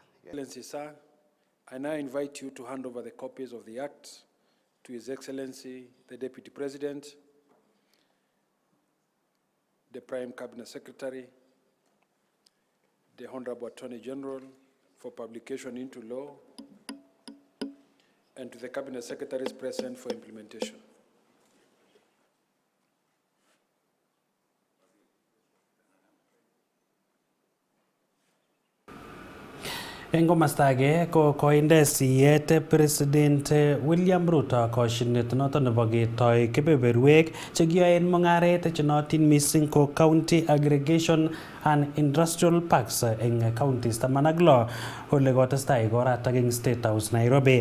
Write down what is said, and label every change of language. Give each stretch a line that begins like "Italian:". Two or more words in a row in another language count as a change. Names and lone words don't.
English: Excellency, sir, I now invite you to hand over the copies of the Act to His Excellency, the Deputy President, the Prime Cabinet Secretary, the Honorable Attorney General for publication into law, and to the Cabinet Secretaries present for implementation.
Kalenjin: Eng komastake ko koinde siyet President William Ruto koshinet noto nebo ketoi kebeberwek chekiyoen mung'aret chenotin mising ko
English: County Aggregation and Industrial Parks
Kalenjin: eng counties 16 ole kotestai igoratak eng State House Nairobi.